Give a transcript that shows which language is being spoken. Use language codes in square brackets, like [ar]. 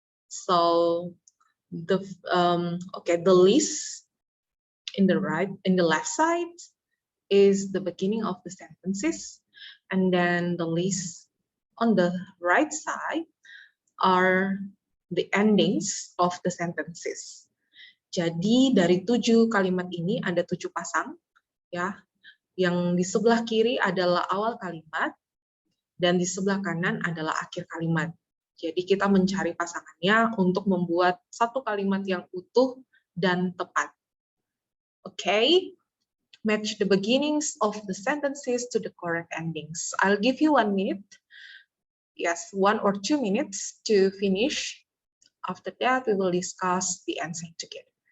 [en] So the list in the left side is the beginning of the sentences, and then the list on the right side are the endings of the sentences. [id] Jadi dari 7 kalimat ini ada 7 pasang, ya. Yang di sebelah kiri adalah awal kalimat, dan di sebelah kanan adalah akhir kalimat. Jadi kita mencari pasangannya untuk membuat satu kalimat yang utuh dan tepat. [en] Okay, match the beginnings of the sentences to the correct endings. I'll give you 1 minute. Yes, 1 or 2 minutes to finish. After that, we will discuss the answer together.